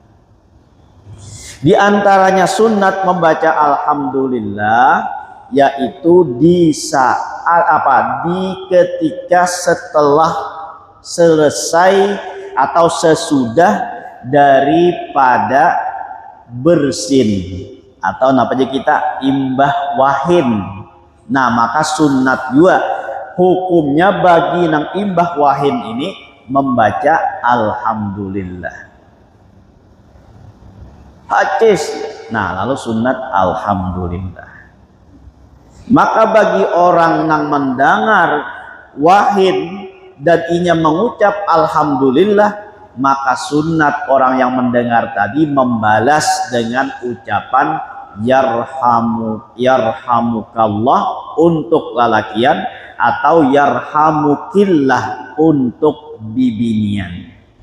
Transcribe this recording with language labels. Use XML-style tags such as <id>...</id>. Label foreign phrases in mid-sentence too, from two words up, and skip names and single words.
<id>Di antaranya sunat membaca alhamdulillah, yaitu di saat ketika setelah selesai atau sesudah daripada bersin atau namanya kita</id> <bjn>imbah wahin.</bjn> <id>Nah, maka sunat juga hukumnya bagi</id> <bjn>nang imbah wahin</bjn> <id>ini membaca alhamdulillah. Hadis. Nah, lalu sunat alhamdulillah. Maka bagi orang yang mendengar wahin dan inya mengucap alhamdulillah, maka sunat orang yang mendengar tadi membalas dengan ucapan yarhamukallah untuk lalakian atau yarhamukillah untuk bibinian.</id>